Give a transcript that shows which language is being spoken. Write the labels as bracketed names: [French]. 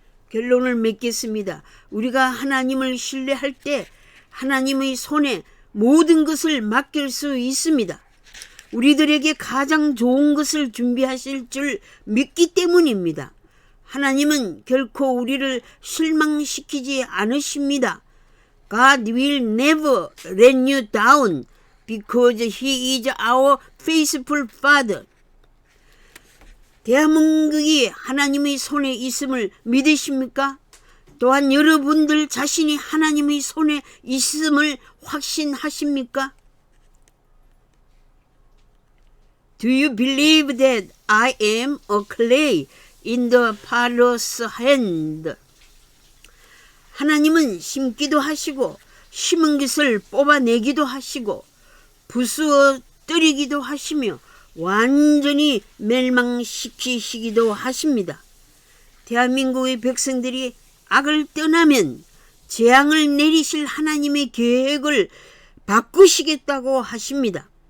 [Korean] 결론을 맺겠습니다. 우리가 하나님을 신뢰할 때 하나님의 손에 모든 것을 맡길 수 있습니다. 우리들에게 가장 좋은 것을 준비하실 줄 믿기 때문입니다. 하나님은 결코 우리를 실망시키지 않으십니다. [English] God will never let you down because He is our faithful Father. [Korean] 대한민국이 하나님의 손에 있음을 믿으십니까? 또한 여러분들 자신이 하나님의 손에 있음을 확신하십니까? [English] Do you believe that I am a clay in the potter's hand? [Korean] 하나님은 심기도 하시고 심은 것을 뽑아내기도 하시고 부수어뜨리기도 하시며 완전히 멸망시키시기도 하십니다. 대한민국의 백성들이 악을 떠나면 재앙을 내리실 하나님의 계획을 바꾸시겠다고 하십니다.